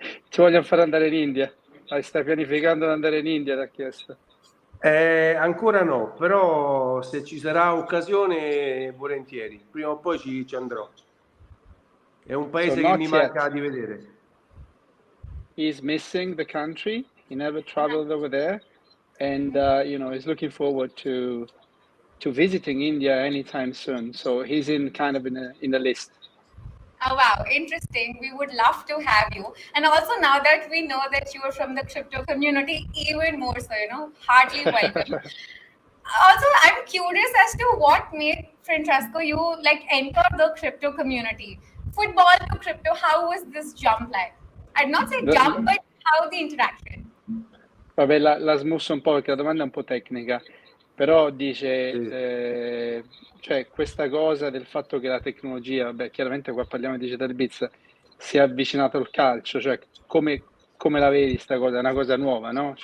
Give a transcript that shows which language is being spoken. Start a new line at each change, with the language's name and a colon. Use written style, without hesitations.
Italian: Ci vogliono far andare in India. Stai pianificando di andare in India, ti ha chiesto. Ancora no, però se ci sarà occasione volentieri, prima o poi ci andrò. È un paese che mi manca di vedere.
English: He's missing the country. He never traveled over there, and he's looking forward to visiting India anytime soon. So he's in the list. Oh, wow. Interesting. We would love to have you. And also now that we know that you are from the crypto community, even more so, heartily welcome. Also, I'm curious as to what made Francesco you enter the crypto community. Football to crypto, how was this jump like? I'd not say jump, but how the interaction?
Italian: Vabbè, la smusso un po' perché la domanda è un po' tecnica, però dice, cioè questa cosa del fatto che la tecnologia, chiaramente qua parliamo di DigitalBits, si è avvicinato al calcio, cioè come la vedi sta cosa? È una cosa nuova, no?